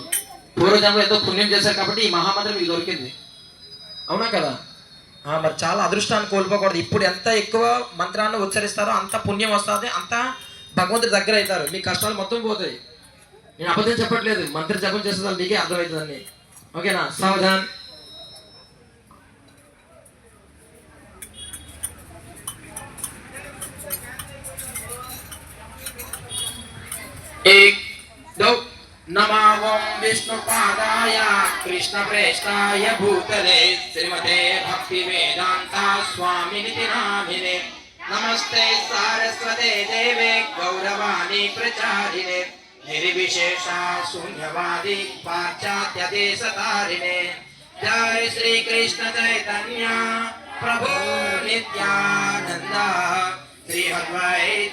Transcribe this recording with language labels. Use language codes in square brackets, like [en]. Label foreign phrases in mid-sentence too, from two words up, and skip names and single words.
[te] పూర్వజన్మలో ఎంతో పుణ్యం చేశారు కాబట్టి ఈ మహామంత్రం మీకు దొరికింది. అవునా కదా? మరి చాలా అదృష్టాన్ని కోల్పోకూడదు. ఇప్పుడు ఎంత ఎక్కువ మంత్రాన్ని ఉచ్చరిస్తారో అంత పుణ్యం వస్తుంది, అంత భగవంతుడి దగ్గర అవుతారు. మీ కష్టాలు మొత్తం పోతాయి. నేను అబద్ధం చెప్పట్లేదు. మంత్ర జపం చేస్తే మీకే అర్థమవుతుందండి. ఓకేనా? సావధాన్. [hi] एक दो [sa] नमो विष्णुपादाय कृष्णप्रेष्ठाय भूतले श्रीमते भक्ति वेदांता स्वामिनिति नामिने नमस्ते सारस्वते देवे गौरवाणी प्रचारिणे निर्विशेषा शून्यवादी पाश्चात्य देशतारिणे जय श्री कृष्ण चैतन्य प्रभु नित्यानंद श्री अद्वैत